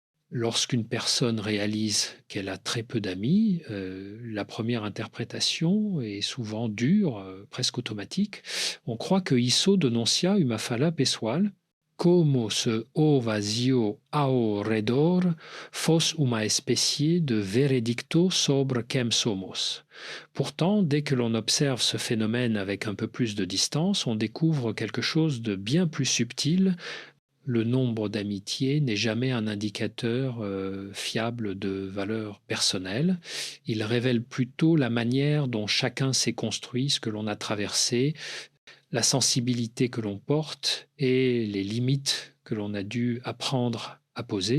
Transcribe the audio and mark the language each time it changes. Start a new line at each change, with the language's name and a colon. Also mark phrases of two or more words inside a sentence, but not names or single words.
French: Lorsqu'une personne réalise qu'elle a très peu d'amis, la première interprétation est souvent dure, presque automatique. On croit que
Portuguese: "isso denuncia uma falha pessoal, como se o vazio ao redor fosse uma espécie de veredicto sobre quem somos".
French: Pourtant, dès que l'on observe ce phénomène avec un peu plus de distance, on découvre quelque chose de bien plus subtil. Le nombre d'amitiés n'est jamais un indicateur fiable de valeur personnelle. Il révèle plutôt la manière dont chacun s'est construit, ce que l'on a traversé, la sensibilité que l'on porte et les limites que l'on a dû apprendre à poser.